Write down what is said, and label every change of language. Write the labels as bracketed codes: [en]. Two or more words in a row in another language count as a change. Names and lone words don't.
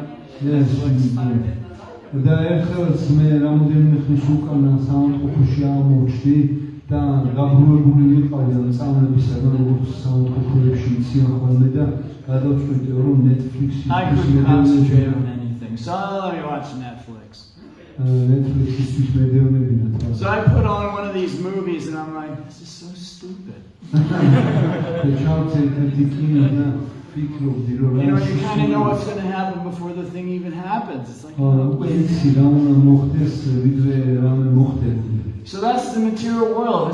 [en] Yes. [ka] და ერთხელაც მე რამოდენიმე ხნის უკან საავადმყოფოში აღმოჩნდი და გაბრუებული ვიყავი ამ წამლებისაგან, როგორც საავადმყოფოებში იციან ხოლმე და გადავწყვიტე, რომ Netflix-ის [en] I couldn't concentrate on anything, so let me watch Netflix. [ka] Netflix-ის მედევნებინათ. [en] So I put on one of these movies and I'm like, this is so stupid. You kind of know what's going to happen before the thing even happens. It's like, so that's the material world.